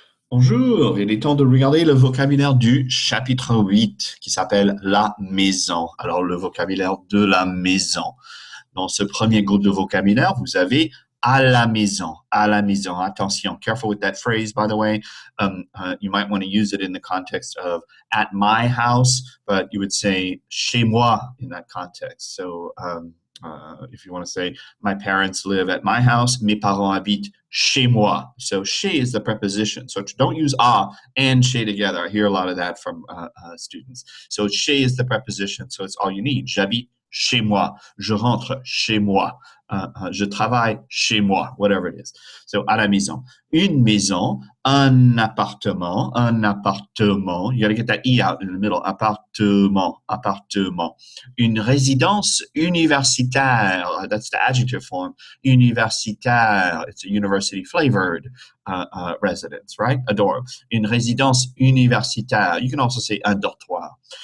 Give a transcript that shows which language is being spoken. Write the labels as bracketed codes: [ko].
[fr] Bonjour, il est temps de regarder le vocabulaire du chapitre 8 qui s'appelle la maison. Alors, le vocabulaire de la maison. Dans ce premier groupe de vocabulaire, vous avez à la maison, à la maison. [en] Attention, careful with that phrase, by the way. You might want to use it in the context of at my house, but you would say chez moi in that context. So, if you want to say, my parents live at my house, [fr] mes parents habitent chez moi. [en] So chez is the preposition. So don't use a and chez together. I hear a lot of that from students. So chez is the preposition. So it's all you need. [fr] J'habite chez moi. Je rentre chez moi. Je travaille chez moi, [en] whatever it is. [fr] So à la maison. Une maison, un appartement. [en] You got to get that E out in the middle. [fr] Appartement. Une résidence universitaire. [en] That's the adjective form. Universitaire. It's a university flavored residence, right? Adorable. [fr] Une résidence universitaire. [en] You can also say [fr] un dortoir.